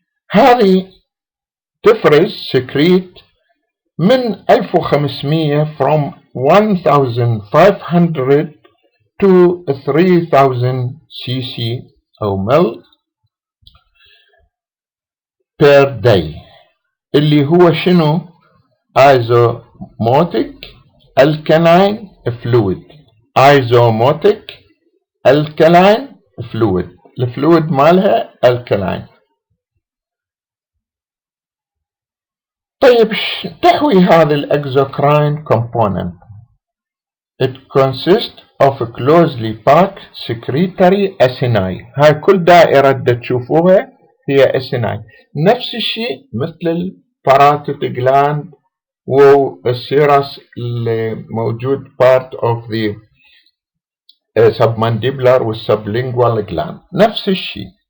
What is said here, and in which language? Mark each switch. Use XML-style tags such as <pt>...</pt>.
<ar>هذه تفرز سكريت من 1500</ar> <en>from 1500 to 3000 cc</en> <ar>او مل per day، اللي هو شنو؟ ايزوموتيك الكلاين فلويد. ايزوموتيك الكلاين فلويد، الفلويد مالها الكلاين. طيب تحوي هذا الاكزوكراين كومبوننت؟</ar> <en>It consists of a closely packed secretory acini.</en> <ar>هاي كل دائرة تشوفوها هي acini. نفس الشيء مثل الباراتيد جلاند والسيرس اللي موجود</ar> <en>part of the submandibular</en> <ar>والsublingual gland، نفس الشيء.</ar>